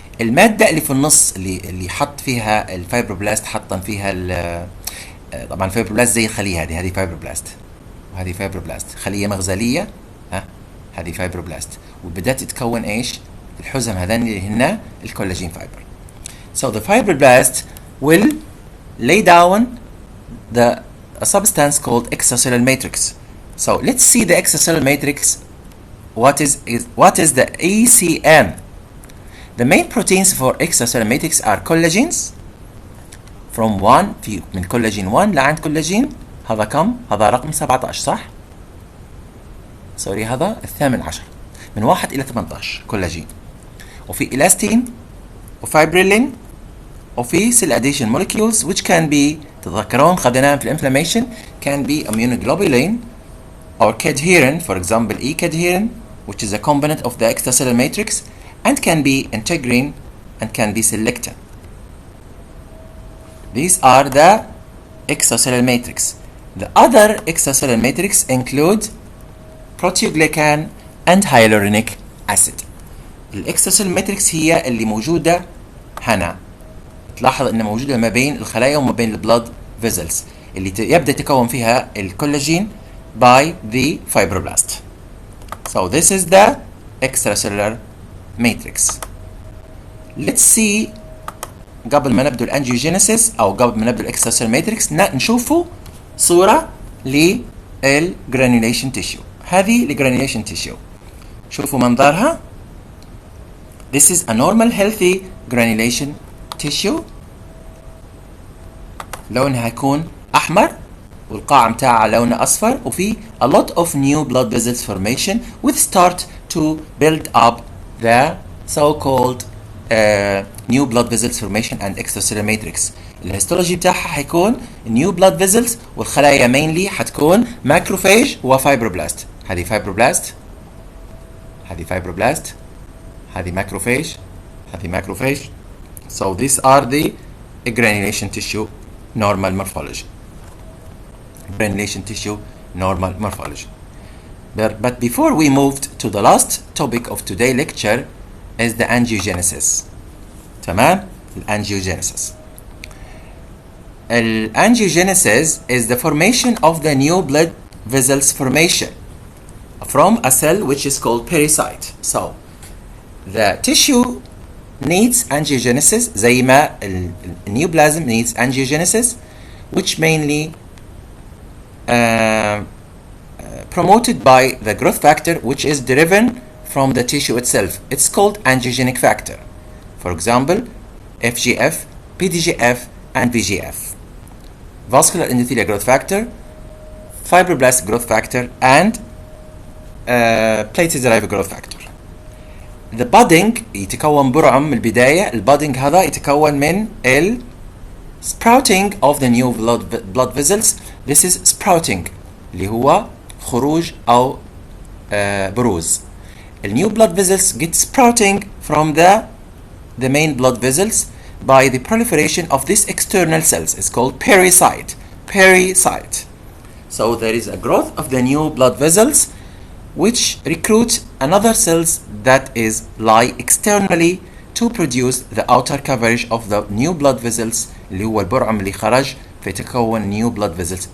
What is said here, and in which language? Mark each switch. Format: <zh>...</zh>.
<ar>المادة اللي في النص اللي حط فيها الفايبروبلاست، حطن فيها طبعا الفايبروبلاست زي الخلية هذه فايبروبلاست، وهذه فايبروبلاست خلية مغزلية، هذه فايبروبلاست، وبدأت تتكون ايش؟ الحزم هذان اللي هنا الكولاجين فايبر.</ar> <en>So the fibroblast will lay down a substance called extracellular matrix. So let's see the extracellular matrix. What is the ECM? The main proteins for extracellular matrix are collagens from 1</en> <ar>من</ar> <en>collagen 1</en> <ar>لعند</ar> <en>collagen</en> <ar>هذا كم؟ هذا رقم 17 صح؟ سوري هذا الثامن عشر، من 1 إلى 18 كولاجين، وفي إلاستين وفايبريلين وفي</ar> <en>cell adhesion molecules which can be،</en> <ar>تتذكرون خدناهم في الانفلاميشن،</ar> <en>can be immunoglobulin or cadherin, for example E-cadherin which is a component of the extracellular matrix, and can be integrin and can be selectin. These are the extracellular matrix. The other extracellular matrix include proteoglycan and hyaluronic acid.</en> <ar>الاكستراسيلولار ماتريكس هي اللي موجودة هنا، تلاحظ انها موجودة ما بين الخلايا وما بين البلاد فيزلز اللي يبدأ يتكون فيها الكولاجين</ar> <en>by the fibroblast. So this is the extracellular matrix. Let's see</en> <ar>قبل ما نبدأ الانجيوجينيسيس او قبل ما نبدأ الاكستراسيلولار ماتريكس نشوفوا صورة للجرانيوليشن تيشيو. هذه الجرانيوليشن تيشيو، شوفوا منظرها.</ar> <en>This is a normal healthy granulation tissue.</en> <ar>لونها هيكون أحمر والقاع متاعها لونه أصفر، وفي</ar> <en>a lot of new blood vessels formation with start to build up the so-called new blood vessels formation and extracellular matrix.</en> <ar>الهيستولوجي بتاعها حيكون</ar> <en>new blood vessels،</en> <ar>والخلايا mainly حتكون macrophage وفايبروبلاست. هذه فايبروبلاست، هذه فايبروبلاست، هذه macrophage، هذه macrophage.</ar> <en>So these are the granulation tissue normal morphology. Granulation tissue normal morphology. But before we moved to the last topic of today's lecture is the angiogenesis.</en> <ar>تمام؟</ar> <en>Angiogenesis. Angiogenesis is the formation of the new blood vessels formation from a cell which is called pericyte. So the tissue needs angiogenesis</en> <ar>زي ما</ar> <en>neoplasm needs angiogenesis, which mainly promoted by the growth factor which is driven from the tissue itself. It's called angiogenic factor. For example, FGF, PDGF, and VGF. Vascular endothelial growth factor, fibroblast growth factor, and platelet derived growth factor. The budding</en> <ar>يتكون برعم من البداية. البادنج هذا يتكون من</ar> <en>sprouting of the new blood vessels. This is sprouting</en> <ar>اللي هو خروج أو بروز.</ar> <en>The new blood vessels get sprouting from the main blood vessels by the proliferation of these external cells. It's called pericyte. Pericyte. So there is a growth of the new blood vessels which recruit another cells that is lie externally to produce the outer coverage of the new blood vessels</en> <ar>اللي هو البرعم اللي خرج فيتكون</ar> <en>new blood vessels.</en>